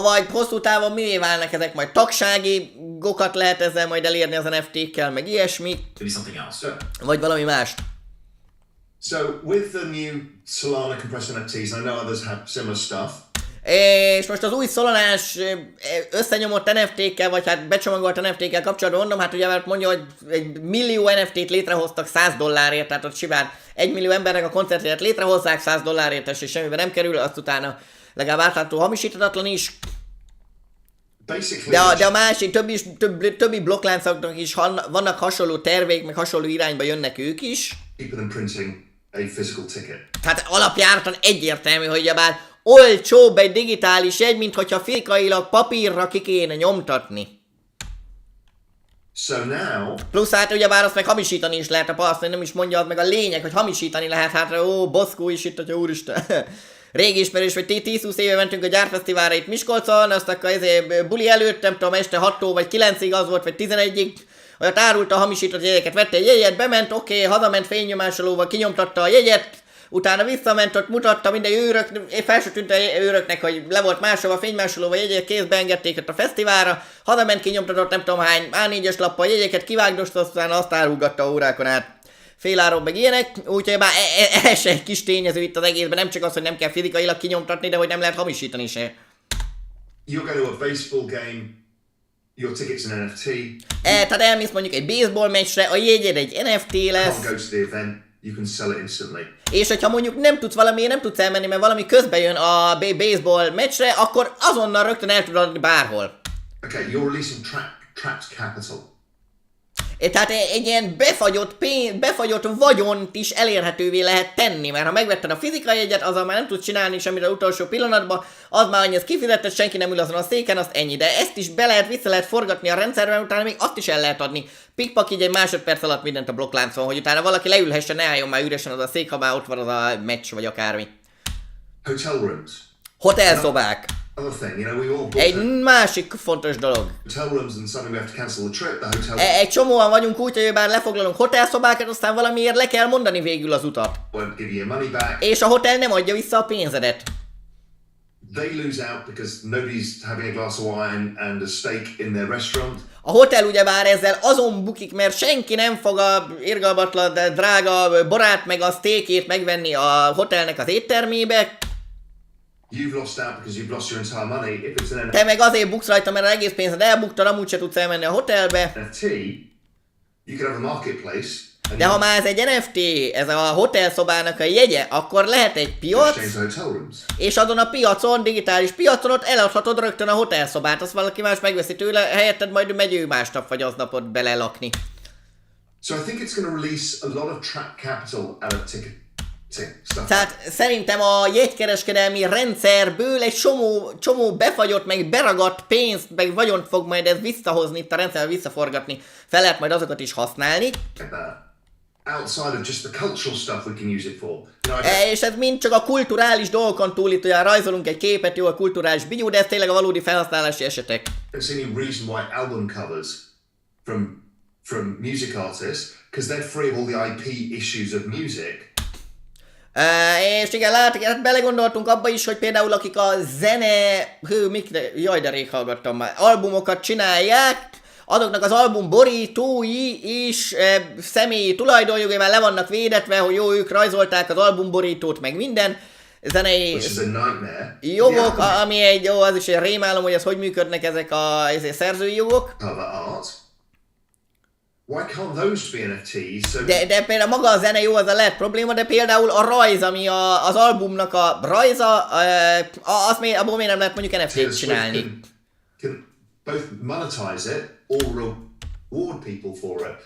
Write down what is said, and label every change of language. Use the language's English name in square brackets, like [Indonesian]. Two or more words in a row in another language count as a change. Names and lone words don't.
[Hungarian] vagy hosszú távon mivé válnak ezek majd tagsági gokat lehet ezzel majd elérni az NFT-kkel, meg ilyesmi, [English] something else? [Hungarian] vagy valami más. [English] So with the new Solana compressed NFTs, I know others have similar stuff. [Hungarian] És most az új Solanás összenyomott NFT-kkel, vagy hát becsomagolt NFT-kkel kapcsolatban mondom, hát ugye mert mondja, hogy egy millió NFT-t létrehoztak $100, tehát ott simán 1 millió embernek a koncertjét létrehozzák $100, és semmibe nem kerül, azt utána legalább átlátható hamisíthatatlan is. De a másik, többi blokkláncoknak is vannak hasonló terveik, meg hasonló irányba jönnek ők is. [English] Cheaper than printing a physical ticket. [Hungarian] Tehát alapjáraton egyértelmű, hogy ugyebár olcsóbb egy digitális jegy, mint hogyha fizikailag papírra ki kéne nyomtatni. [English] So now, [Hungarian] Plusz hát ugyebár azt meg hamisítani is lehet, azt nem is mondja, az meg a lényeg, hogy hamisítani lehet, hát Boszkó is itt, hogyha úristen. Régi ismerős, vagy 10-20 éve mentünk a gyárfesztiválra itt Miskolcon, azt akkor buli előtt, nem tudom, este 6-tól vagy 9-ig az volt, vagy 11-ig, hogy ott árulta a hamisított jegyeket, vette egy jegyet, bement, oké, hazament fénynyomásolóval, kinyomtatta a jegyet, utána visszament, ott mutatta minden felső tűnt a őröknek, hogy le volt másolva, fénymásolóval jegyek, kézbe engedték ott a fesztiválra, hazament, kinyomtatott nem tudom hány A4-es lappal jegyeket, kivágdosta, aztán azt árulgatta órákon át. Féláron meg ilyenek, úgyhogy már ez se egy kis tényező itt az egészben, nem csak az, hogy nem kell fizikailag kinyomtatni, de hogy nem lehet hamisítani se. [English] you'll go to a baseball game your ticket's an NFT. [Hungarian] Tehát elmész mondjuk egy baseball meccsre, a jegyed egy NFT lesz. [English] Can't go to the event, you can sell it instantly. [Hungarian] És hogyha mondjuk nem tudsz elmenni, mert valami közben jön a baseball meccsre, akkor azonnal rögtön el tudod adni bárhol. [English] Okay, you're releasing trapped capital. [Hungarian] Tehát egy ilyen befagyott vagyont is elérhetővé lehet tenni, mert ha megvetted a fizikai jegyet, azzal már nem tudsz csinálni semmit az utolsó pillanatban, az már annyi, ez kifizetett, senki nem ül azon a széken, azt ennyi. De ezt is vissza lehet forgatni a rendszerben, utána még azt is el lehet adni. Pikpak így egy másodperc alatt mindent a blokkláncon, hogy utána valaki leülhessen, ne álljon már üresen az a szék, ha már ott van az a meccs vagy akármi. [English] Hotel rooms. [Hungarian] Hotelszobák. [English] Thing, you know, we all booked [Hungarian] Egy másik fontos dolog. [English] hotel rooms and suddenly we have to cancel the trip. The hotel [Hungarian] Egy csomóan vagyunk úgy, hogy bár lefoglalunk hotelszobákat, aztán valamiért le kell mondani végül az utat. [English] won't give you your money back. [Hungarian] És a hotel nem adja vissza a pénzedet. [English] They lose out because nobody's having a glass of wine and a steak in their restaurant. [Hungarian] A hotel ugyebár ezzel azon bukik, mert senki nem fog a irgalmatlan, de drága borát meg a steakét megvenni a hotelnek az éttermébe. [English] You've lost out because you've lost your entire money. If it's an [Hungarian] Te meg azért buksz rajta, mert az egész pénzed elbuktad, amúgy se tudsz elmenni a hotelbe. [English] NFT, you could have a marketplace. And [Hungarian] De ha már ez egy NFT, ez a hotelszobának a jegye, akkor lehet egy piac, [English] exchange the hotel rooms. [Hungarian] és azon a piacon, digitális piacon ott eladhatod rögtön a hotelszobát, azt valaki más megveszi tőle, helyetted majd megy ő másnap vagy aznapot belelakni. [English] So I think it's going to release a lot of trapped capital out of ticketing stuff. [Hungarian] Tehát szerintem a jegykereskedelmi rendszerből egy csomó befagyott, meg beragadt pénzt, meg vagyont fog majd ez visszahozni, itt a rendszerben visszaforgatni, fel lehet majd azokat is használni. [English] Outside of just the cultural stuff we can use it for. You know, [Hungarian] És ez mind csak a kulturális dolgokon túl, itt olyan rajzolunk egy képet, jó a kulturális bigyú, de ez tényleg a valódi felhasználási esetek. [English] I don't see any reason why album covers from music artists, because they're free of all the IP issues of music. [Hungarian] És igen, hát belegondoltunk abba is, hogy például akik a zene, jaj de rég hallgattam már, albumokat csinálják, azoknak az album borítói is személyi tulajdonjogai már le vannak védetve, hogy jó, ők rajzolták az albumborítót, meg minden zenei jogok, ami az is egy rémálom, hogy ez hogy működnek ezek a szerzői jogok. [English] Why can't those be NFTs? So [Hungarian] De például maga a zene jó, az a lehet probléma, de például a rajz, ami az albumnak a rajza, abból miért nem lehet mondjuk NFT-t csinálni? [English] Can both monetize it or reward people for it.